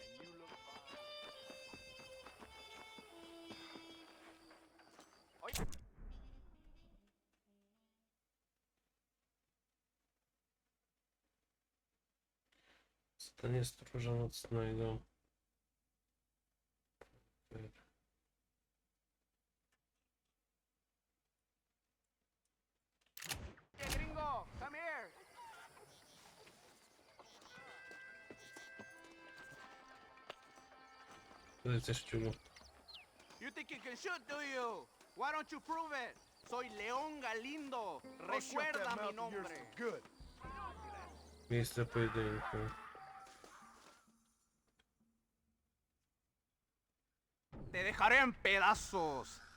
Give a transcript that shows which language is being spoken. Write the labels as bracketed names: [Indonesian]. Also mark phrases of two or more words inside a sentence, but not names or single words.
[Polish] Zadanie stróża nocnego. [English] Gringo, come here. [Polish] Co ty chcesz, ciulu? [English] You think you can shoot, do you? Why don't you prove it? [Spanish] Soy León Galindo. Recuerda mi nombre. [English] Good. [Polish] Miejsce pojedynku. [Spanish] Te dejaré en pedazos.